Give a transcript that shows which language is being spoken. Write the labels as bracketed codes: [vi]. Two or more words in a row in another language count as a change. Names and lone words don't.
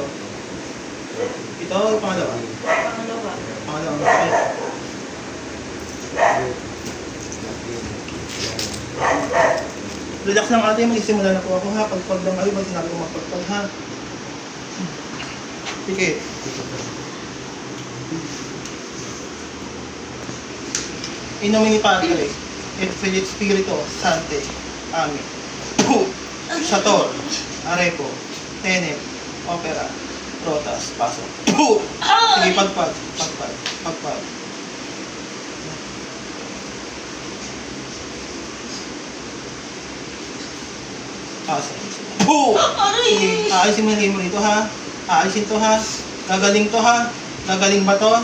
[tl] Ito, pangalawa. Pangalawa, ang sakit. Relax lang ate, magsisimula na po ako ha. Pagpag lang kayo, pag sinabi ko magpagpag ha. Sige. [la] In nomine Patris, et Filii Spiritus Sancti. Amen. Sator, Arepo, Tenet, Opera, Rotas, [tl] Paso. Sige, pagpag. Paso. Sige, aalisin mo yung mo rito ha. Aalisin to ha. Gagaling to ha. Gagaling ba to?